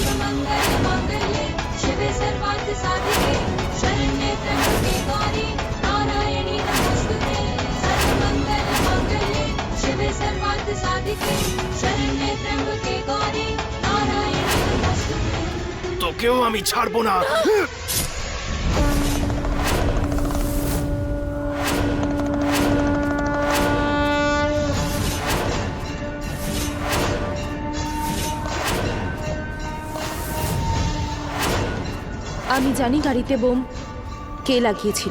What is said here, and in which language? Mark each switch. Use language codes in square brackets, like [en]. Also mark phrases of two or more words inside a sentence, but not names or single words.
[sa] सर्वमंगल मांगल्ये शिवे सर्वार्थ साधिके शरण्ये त्र्यंबके गौरी नारायणी नमोस्तुते सर्वमंगल मांगल्ये शिवे सर्वार्थ साधिके शरण्ये त्र्यंबके गौरी नारायणी नमोस्तुते। [bn] তোকেও আমি ছাড়বো না। আমি জানি গাড়িতে বোম কে লাগিয়েছিল।